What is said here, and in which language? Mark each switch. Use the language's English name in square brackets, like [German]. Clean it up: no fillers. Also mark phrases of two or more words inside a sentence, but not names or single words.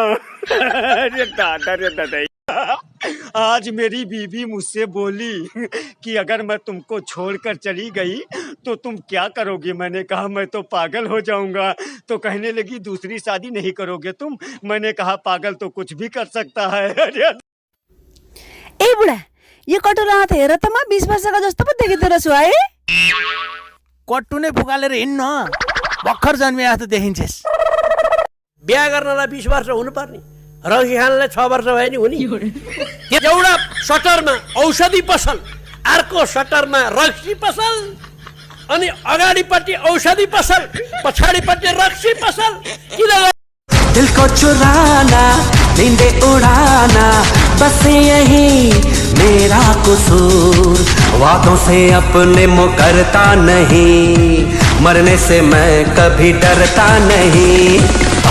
[Hindi] अरे दादा आज मेरी बीवी मुझसे बोली कि अगर मैं तुमको छोड़कर चली गई तो तुम क्या करोगे? मैंने कहा मैं तो पागल हो जाऊंगा। तो कहने लगी दूसरी शादी नहीं करोगे तुम? मैंने कहा पागल तो कुछ भी कर सकता है। [Nepali] ए बुढा, यो कटुरा हात हेर त म 20 वर्षका जस्तो पो देखिँदो रहेछु है। कट्टु नै फुकालेर हिँड्न, भर्खर जन्मिया त देखिन्छस्। बिहा गर्नलाई 20 वर्ष हुनुपर्ने, रक्सी खानलाई 6 वर्ष भयो नि हुने। एउटा सटरमा औषधि पसल, अर्को सटरमा रक्सी पसल, अनि अगाडिपट्टि औषधि पसल, पछाडिपट्टि रक्सी पसल। किन [Hindi] दिल को चुराना, नींदे उड़ाना, बस यही मेरा कसूर। वादों से अपने मुकरता नहीं, मरने से मैं कभी डरता नहीं।